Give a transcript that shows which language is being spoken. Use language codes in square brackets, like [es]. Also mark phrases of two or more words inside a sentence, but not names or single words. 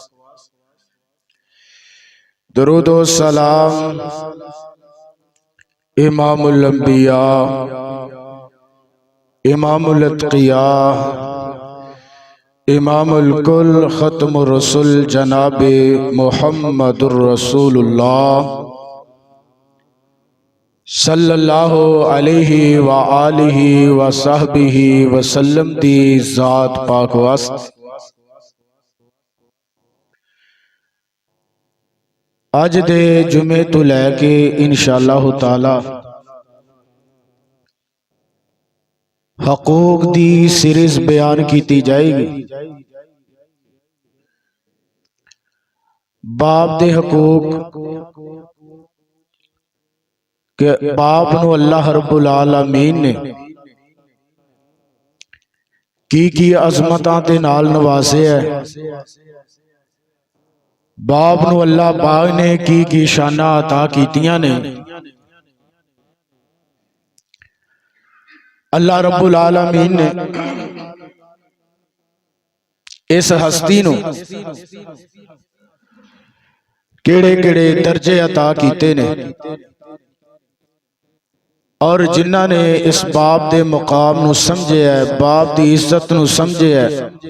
[ar] درود و سلام إمام الأنبياء إمام الأتقياء إمام الكل ختم الرسل جناب محمد رسول الله صلى الله عليه وعلى آله وصحبه وسلم [pa] دی ذات پاک واسطے اج دے جمعے توں لے کے ان شاء اللہ تعالیٰ حقوق دی سیریز بیان کی جائے گی. باپ دے حقوق کہ باپ نوں اللہ رب العالمین نے کی عظمتاں دے نال نوازے ہے. باپ نوں اللہ پاک نے کی شاناں عطا کیتیاں نے. اللہ رب العالمین نے اس ہستی نوں کیہڑے کیہڑے درجے عطا کیتے نے اور جنہاں نے اس باپ دے مقام نوں سمجھے ہے، باپ دی عزت نوں سمجھے ہے,